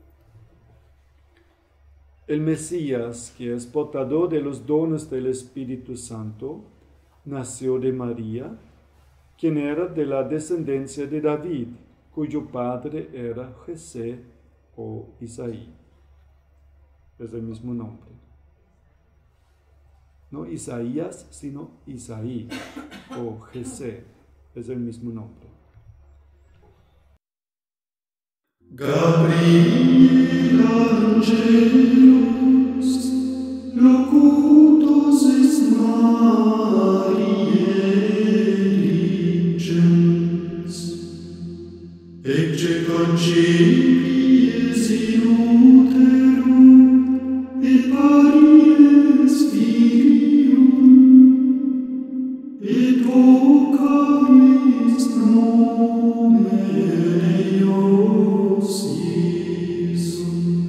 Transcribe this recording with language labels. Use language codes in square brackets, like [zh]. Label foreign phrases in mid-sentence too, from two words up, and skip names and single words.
[es] El Mesías, que es portador de los dones del Espíritu Santo, nació de María, quien era de la descendencia de David, cuyo padre era Jesé o Isaí. Es el mismo nombre. No Isaías, sino Isaí o Jesé. Es el mismo nombre. [la] Gabriel angelus locutus est Mariae dicens, ecce concepies in uterum et paries filium, et vocaris nomen eius Iesum.